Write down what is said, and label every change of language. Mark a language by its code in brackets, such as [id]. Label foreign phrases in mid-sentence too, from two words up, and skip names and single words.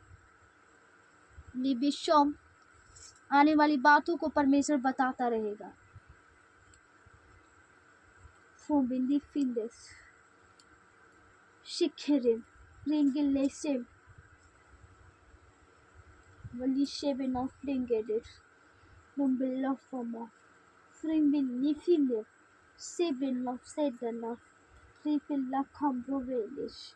[hi] लिबिशम आने वाली बातों को परमेश्वर बताता रहेगा। शिखरिन रिंगिलेसिम वलिशेबन ऑफ रिंगेडिट नुम्बिलोफोमो फ्रिंबिल निफिले सेबन ऑफ सेडन ऑफ रिफिल कम्ब्रोवेलिश